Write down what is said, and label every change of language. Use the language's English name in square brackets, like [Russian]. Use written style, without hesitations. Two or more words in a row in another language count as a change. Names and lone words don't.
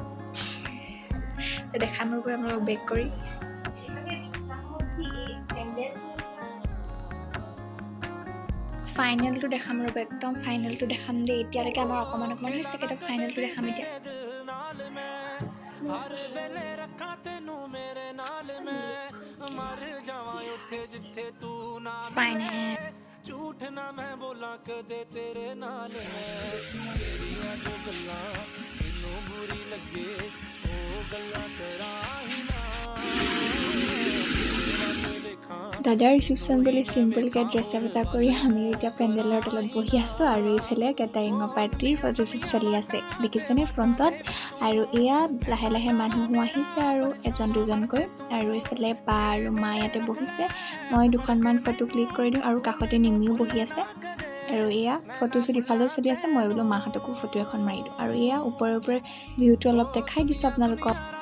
[Assamese] দেখাম ৰ'ব আপোনালোক বেক কৰি ফাইনেলটো দেখাম ৰ'ব একদম ফাইনেলটো দেখাম দেই এতিয়ালৈকে আমাৰ অকণমান হৈছে কেইটা ফাইনেলটো দেখাম এতিয়া ফাইনেল [Punjabi] ਝੂਠ ਨਾ ਮੈਂ ਬੋਲਾਂ ਕਦੇ ਤੇਰੇ ਨਾਲ ਮੈਂ ਤੇਰੀਆਂ ਜੋ ਗੱਲਾਂ ਮੈਨੂੰ ਬੁਰੀ ਲੱਗੇ ਉਹ ਗੱਲਾਂ ਕਰਾਂ ਹੀ ਨਾ [Assamese] দাদাৰ ৰিচিপশ্যন বুলি চিম্পলকৈ [English] dress up [Assamese] এটা কৰি আমি এতিয়া পেণ্ডেলৰ তলত বহি আছোঁ আৰু এইফালে কেটাৰিঙৰ পাৰ্টিৰ ফটোশ্বুট চলি আছে দেখিছেনে ফ্ৰণ্টত আৰু এয়া লাহে লাহে মানুহ আহিছে আৰু এজন দুজনকৈ আৰু এইফালে বা আৰু মা ইয়াতে বহিছে মই দুখনমান [English] photo click [Assamese] কৰি দিওঁ আৰু কাষতে নিমিও বহি আছে আৰু এয়া ফটোশ্বুট ইফালেও চলি আছে মই বোলো মাহঁতকো ফটো এখন মাৰি দিওঁ আৰু এয়া ওপৰে ওপৰে ভিউটো অলপ দেখাই দিছোঁ আপোনালোকক